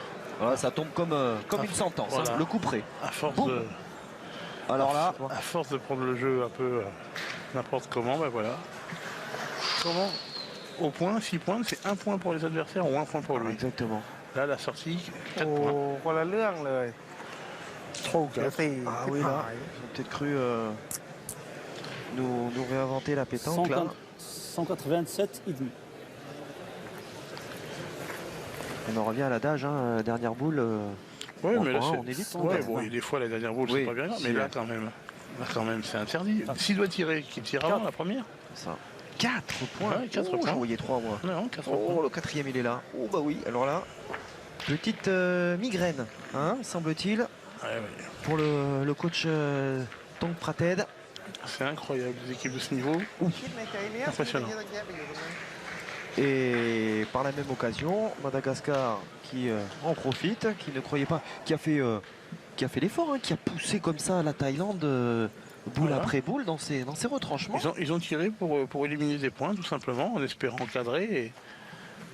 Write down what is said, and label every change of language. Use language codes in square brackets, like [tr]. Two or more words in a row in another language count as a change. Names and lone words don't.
[fr] Voilà, ça tombe comme une sentence, Voilà. hein, le coup près. À force Boum. de... Alors là, À force de prendre le jeu un peu n'importe comment, ben voilà. Comment au point, 6 points, c'est 1 point pour les adversaires ou 1 point pour lui. exactement. Là, la sortie, 4 [th] โอ้ [fr] points. [th] คนละเรื่องเลย [fr] 3 ou [th] เดี๋ยว [fr] 4. [th] สี่ [fr] Ah [th] ที่ [fr] oui, [th] หา [fr] là, ย ils ont peut-être cru nous réinventer la pétanque là. 187 et demi. On en revient à l'adage, hein, dernière boule. Oui, en mais là, point, c'est... on évite. Ouais, bon, et des fois, la dernière boule, Oui, c'est pas bien grave, mais si, là, quand même, c'est interdit. S'il doit tirer, qu'il tire avant la première. Ça. 4 points. Ouais, 4 Oh, points. j'en voyais 3 moi. Non, 4 Oh, points. le 4e il est là. Oh bah oui, alors là, petite migraine, hein, semble-t-il, Ouais, ouais. pour le coach Tong Prated. C'est incroyable, des équipes de ce niveau. [th] คิดในใจเนี้ย [fr] Impressionnant. [th] ที่ตะเกียบไปอยู่ตรงนั้น [fr] Et par la même occasion, Madagascar qui en profite, qui ne croyait pas, qui a fait l'effort, hein, qui a poussé comme ça la Thaïlande boule Voilà. après boule dans ses retranchements. Ils ont tiré pour éliminer des points, tout simplement, en espérant cadrer.